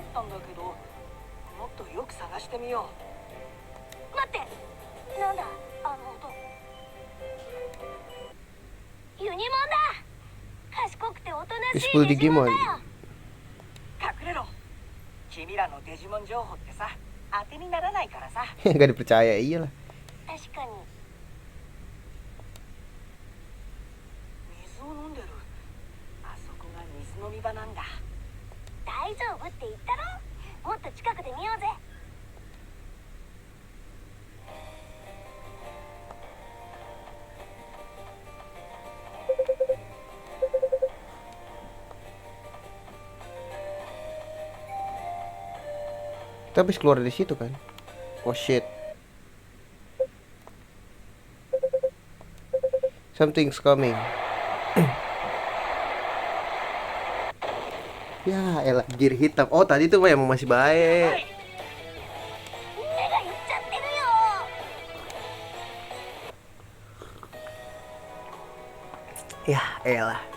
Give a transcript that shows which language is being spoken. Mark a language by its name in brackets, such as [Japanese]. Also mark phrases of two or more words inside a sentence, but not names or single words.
[Japanese] だけど、もっとよく探してみよう。待って、なんだあの音。ユニモンだ。賢くておとなしいデジモンだよ。隠れろ。君らのデジモン情報ってさ、当てにならないからさ。 [Indonesian] Gak dipercaya, iyalah. [Japanese] 確かに。水を飲んでる。あそこが水飲み場なんだ。大丈夫って言ったろ。もっと近くで見ようぜ。 [Indonesian] Kita habis keluar dari situ kan? [English] Oh shit. Something's coming. [Indonesian] Ya elah, gear hitam. Oh tadi tuh emang masih baik. Ya elah.